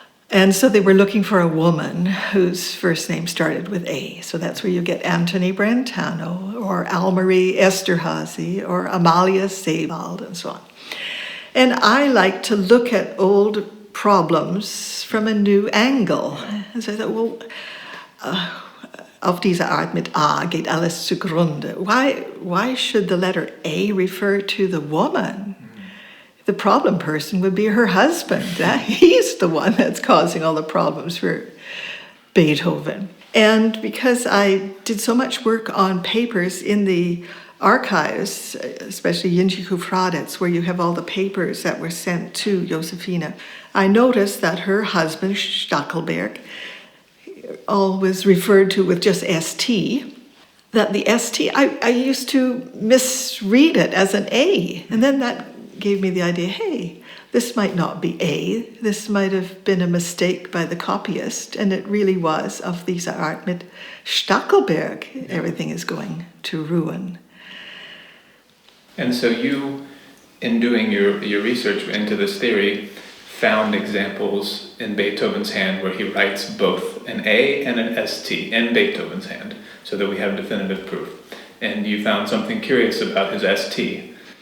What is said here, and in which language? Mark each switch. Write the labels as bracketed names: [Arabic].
[English] And so they were looking for a woman whose first name started with A. So that's where you get Antony Brentano or Almarie Esterhazy or Amalia Sebald and so on. And I like to look at old problems from a new angle. And so I thought, well, [German] auf diese Art mit A geht alles zugrunde. [English] Why should the letter A refer to the woman? The problem person would be her husband. He's the one that's causing all the problems for Beethoven. And because I did so much work on papers in the archives, especially Jindřichův Hradec, where you have all the papers that were sent to Josefina, I noticed that her husband, Stackelberg, always referred to with just ST, that the ST, I used to misread it as an A. And then that gave me the idea, hey, this might not be A. This might have been a mistake by the copyist. And it really was, [German] auf diese Art mit Stackelberg, [English] everything is going to ruin. And so you, in doing your research into this theory, found examples in Beethoven's hand where he writes both an A and an ST in Beethoven's hand, so that we have definitive proof. And you found something curious about his ST.